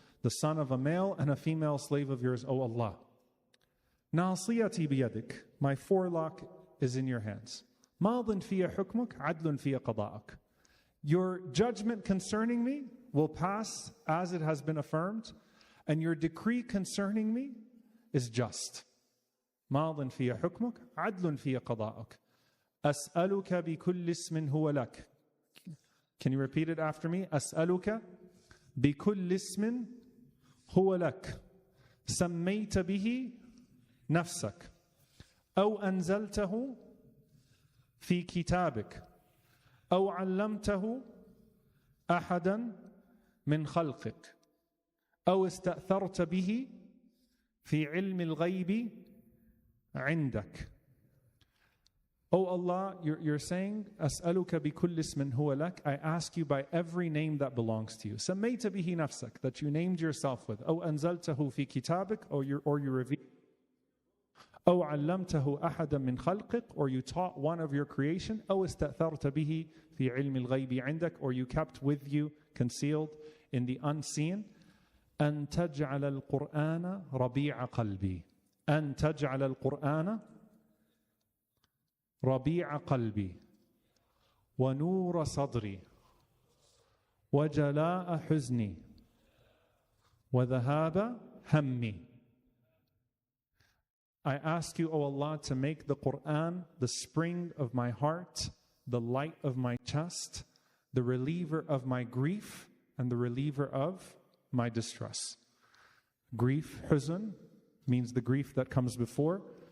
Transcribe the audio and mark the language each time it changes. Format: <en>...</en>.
<en>The son of a male and a female slave of yours, O Allah.</en> <ar>Nasiyati biyadik,</ar> <en>my forelock is in your hands.</en> <ar>Madin fiya hukmuk, adlun fiya qada'ak.</ar> <en>Your judgment concerning me will pass as it has been affirmed, and your decree concerning me is just.</en> <ar>ماض في حكمك عدل في قضاءك أسألك بكل اسم هو لك.</ar> <en>Can you repeat it after me?</en> <ar>أسألك بكل اسم هو لك سميت به نفسك أو أنزلته في كتابك أو علمته أحدا من خلقك أو استأثرت به في علم الغيب عندك.</ar> <en>Oh Allah, you're saying,</en> <ar>أسألك بكل اسم هو لك.</ar> <en>I ask you by every name that belongs to you.</en> <ar>سميت به نفسك,</ar> <en>that you named yourself with.</en> <ar>أو أنزلته في كتابك,</ar> <en>or you revealed.</en> <ar>أو علمته أحدا من خلقك,</ar> <en>or you taught one of your creation.</en> <ar>أو استأثرت به في علم الغيب عندك,</ar> <en>or you kept with you, concealed in the unseen.</en> <ar>أن تجعل القرآن ربيع قلبي. أن تجعل القرآن ربيع قلبي ونور صدري وجلاء حزني وذهاب همي.</ar> <en>I ask you, O Allah, to make the Quran the spring of my heart, the light of my chest, the reliever of my grief, and the reliever of my distress. Grief, huzn, means the grief that comes before.</en>